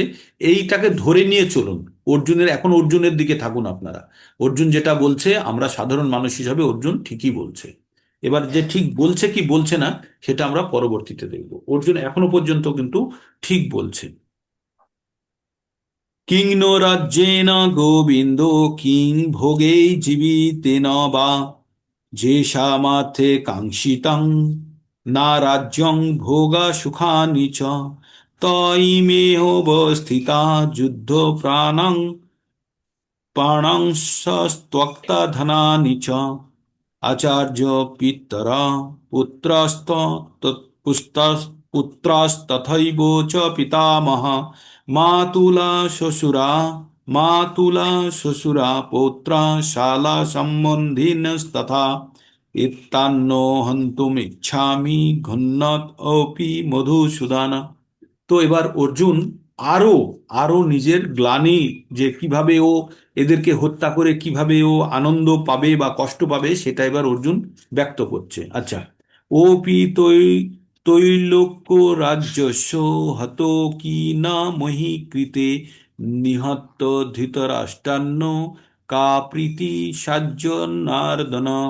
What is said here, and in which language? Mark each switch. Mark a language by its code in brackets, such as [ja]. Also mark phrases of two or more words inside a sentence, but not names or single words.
[bn] এইটাকে ধরে নিয়ে চলুন। অর্জুনের, এখন অর্জুনের দিকে থাকুন আপনারা। অর্জুন যেটা বলছে, আমরা সাধারণ মানুষ হিসাবে অর্জুন ঠিকই বলছে। এবার যে ঠিক বলছে কি বলছে না, সেটা আমরা পরবর্তীতে দেখব। অর্জুন এখনো পর্যন্ত কিন্তু ঠিক বলছে। [sa] কিং নো রাজ্যেন গোবিন্দ, কিং ভোগৈ জীবিতেন বা, যেষামার্থে কাঙ্ক্ষিতং না রাজ্যং ভোগা সুখানি চ, তয়িমেহবস্থিতা যুদ্ধ প্রাণং প্রাণং সস্ত্যক্তা ধনানি চ। আচার্য পিতরা পুত্রাস্ত পুত্রাস্তথৈব চ পিতামহ মাতুলা শ্বশুরা মাতুলা শ্বশুরা পৌত্রা শালা সম্বন্ধিনস্তথা ইত্তান্ন হন্তুমিচ্ছামি ঘুণ্ণত অপি মধুসূদন। [bn] তো এবার অর্জুন আরো আরো নিজের গ্লানি, যে কিভাবে ও এদেরকে হত্যা করে কিভাবে ও আনন্দ পাবে বা কষ্ট পাবে, সেটা এবার অর্জুন ব্যক্ত করছে। [sa] আচ্ছা, ওপি তৈলোক্য রাজ্যস্য হত কি না মহি কৃতে নিহত ধৃতরাষ্ট্রান্ন কা প্রীতি সাজ্য নারদন।